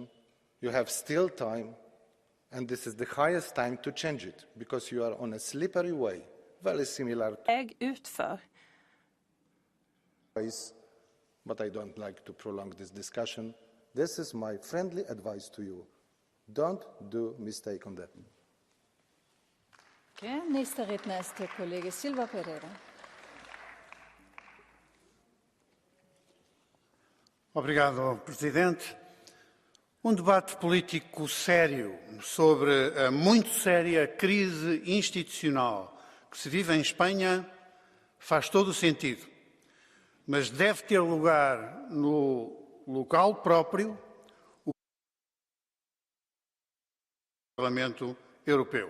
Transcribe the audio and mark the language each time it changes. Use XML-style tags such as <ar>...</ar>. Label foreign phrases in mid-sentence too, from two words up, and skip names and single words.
<en>You have still time, and this is the highest time to change it, because you are on a slippery way, very similar to but I don't like to prolong this discussion. This is my friendly advice to you. Don't do mistake on that.</en> <de>Okay, nächster Redner ist der Kollege Silva Pereira.</de> <pt>Obrigado, Presidente. Debate político sério sobre a muito séria crise institucional que se vive em Espanha faz todo o sentido, mas deve ter lugar no local próprio, o Parlamento Europeu.</pt>